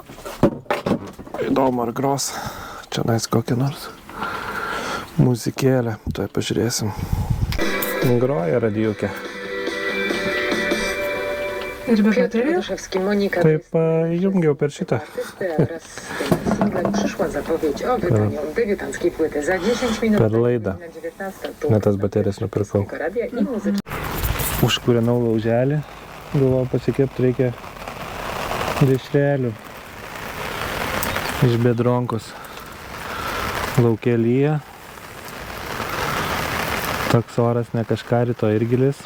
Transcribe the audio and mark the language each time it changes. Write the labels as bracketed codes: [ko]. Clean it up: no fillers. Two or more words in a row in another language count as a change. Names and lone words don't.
[lt] Įdomu ar gros. Čia nais kokią nors muzikėlę. Tuoj pažiūrėsim. Groja radijukę. Ir be baterijų? Taip, jungiau per šitą. [pl] Przyszła zapowiedź o wydaniu debiutanckiej płyty za 10 minut. [lt] Per laidą. Net tas baterijas nupirkau. Užkūrenau lauželį. Galvoju pasikepti reikia dešrelių. Iš bedronkos. Lauke lyja. Toks oras ne kažką, rytoj irgi lis.